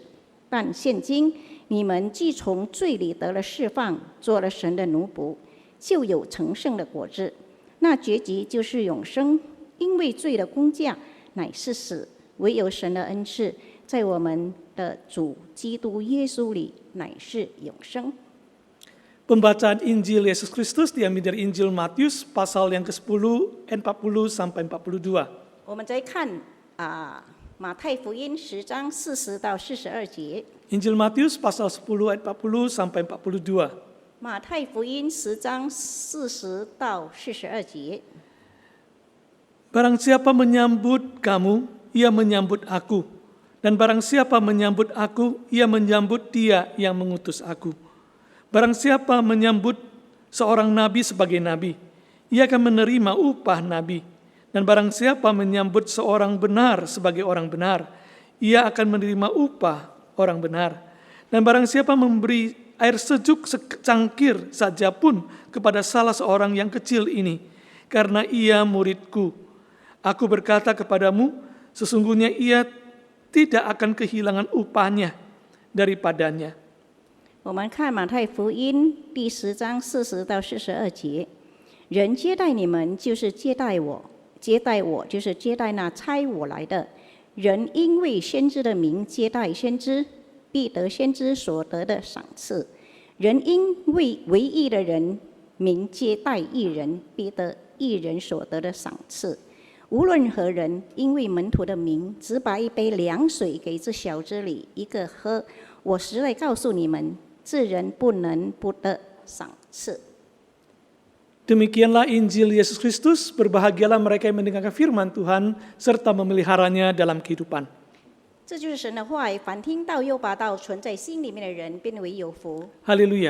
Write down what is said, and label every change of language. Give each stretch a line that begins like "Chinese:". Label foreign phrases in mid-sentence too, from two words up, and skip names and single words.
Chinese: 但现今你们既从罪里得了释放，做了神的奴仆，就有成圣的果子。那结局就是永生，因为罪的工价乃是死，唯有神的恩赐，在我们的主基督耶稣里乃是永生。
Indonesian: Pembacaan Injil Yesus Kristus diambil dari Injil Matius pasal yang ke-10 ayat 40 sampai 42.
Chinese: 我们再看马太福音10章40到42节。
Indonesian: Injil Matius pasal 10 ayat 40 sampai 42.
Chinese: 马太福音10章40到42节。
Indonesian: Barang siapa menyambut kamu, ia menyambut aku. Dan barang siapa menyambut aku, ia menyambut dia yang mengutus aku. Barang siapa menyambut seorang nabi sebagai nabi, ia akan menerima upah nabi. Dan barang siapa menyambut seorang benar sebagai orang benar, ia akan menerima upah orang benar. Dan barang siapa memberi air sejuk secangkir saja pun kepada salah seorang yang kecil ini, karena ia muridku, aku berkata kepadamu, sesungguhnya ia tidak akan kehilangan upahnya daripadanya.
Chinese: 我们看马太福音第10章40到42节，人接待你们，就是接待我；接待我，就是接待那差我来的。人因为先知的名接待先知，必得先知所得的赏赐；人因为唯义的人名接待义人，必得义人所得的赏赐。无论何人，因为门徒的名，只把一杯凉水给这小子里一个喝，我实在告诉你们，这人不能不得赏赐。
Indonesian: Demikianlah Injil Yesus Kristus, berbahagialah mereka yang mendengarkan firman Tuhan serta memeliharanya dalam kehidupan.
Chinese: 这就是神的话语，凡听到又把道存在心里面的人，变为有福。 Haleluya.